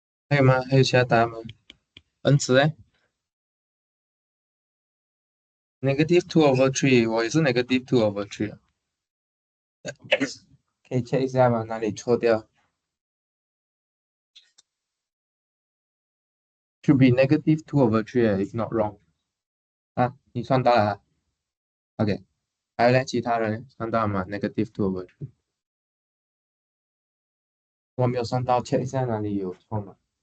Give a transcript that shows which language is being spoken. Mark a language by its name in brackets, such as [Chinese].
[Chinese] 还有吗？还有其他答案吗？n 次哎，-2/3，我也是-2/3啊。可以 check 一下吗？哪里错掉？ [English] Should be -2/3 if not wrong。 [Chinese] 啊，你算到了啊？OK，还有嘞，其他人算到了吗？-2/3，我没有算到，check 一下哪里有错吗？